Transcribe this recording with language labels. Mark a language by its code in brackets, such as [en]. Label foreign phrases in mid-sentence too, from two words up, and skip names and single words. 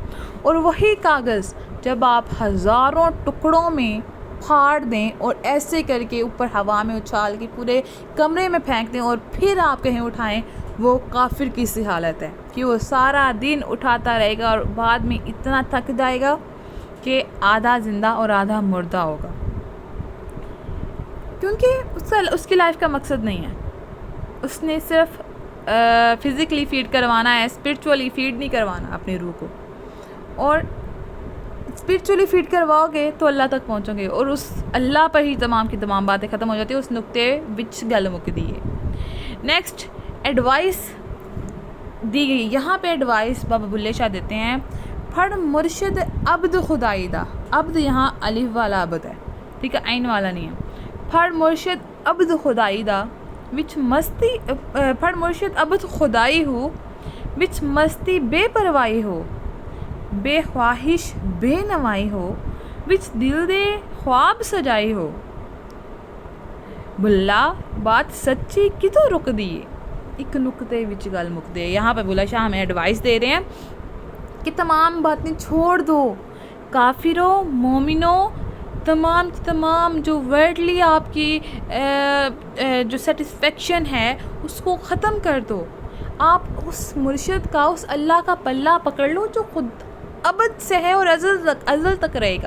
[ur] اور وہی کاغذ جب آپ ہزاروں ٹکڑوں میں پھاڑ دیں اور ایسے کر کے اوپر ہوا میں اچھال کے پورے کمرے میں پھینک دیں اور پھر آپ کہیں اٹھائیں، وہ کافر کی سی حالت ہے کہ وہ سارا دن اٹھاتا رہے گا اور بعد میں اتنا تھک جائے گا کہ آدھا زندہ اور آدھا مردہ ہوگا، کیونکہ اس کی لائف کا مقصد نہیں ہے. اس نے صرف [en] physically feed [ur] کروانا ہے، [en] spiritually feed [ur] نہیں کروانا اپنی روح کو. اور [en] spiritually feed [ur] کرواؤ گے تو اللہ تک پہنچو گے، اور اس اللہ پر ہی تمام کی تمام باتیں ختم ہو جاتی ہیں. [pa] اس نقطے وچ گل مک دی ہے. [en] next advice [ur] دی گئی، یہاں پہ ایڈوائس بابا بلے شاہ دیتے ہیں، [pa] پھڑ مرشد عبد خدائی دا. [ur] عبد یہاں الف والا عبد ہے، ٹھیک ہے، عین والا نہیں ہے. [pa] پھڑ مرشد عبد خدائی دا وچ مستی، پھڑ مرشد عبد خدائی ہو وچ مستی بے پرواہی ہو، بے خواہش بے نوائی ہو وچ دل دے خواب سجائی ہو. بلا بات سچی کتوں رک دیے، ایک نقطے وچ گل مک دے. [ur] یہاں پہ بلا شاہ ہمیں ایڈوائس دے رہے ہیں کہ تمام باتیں چھوڑ دو، کافروں، مومنوں، تمام جو ورڈلی آپ کی جو سیٹسفیکشن ہے اس کو ختم کر دو. آپ اس مرشد کا، اس اللہ کا پلہ پکڑ لو جو خود ابد سے ہے اور ازل تک رہے گا.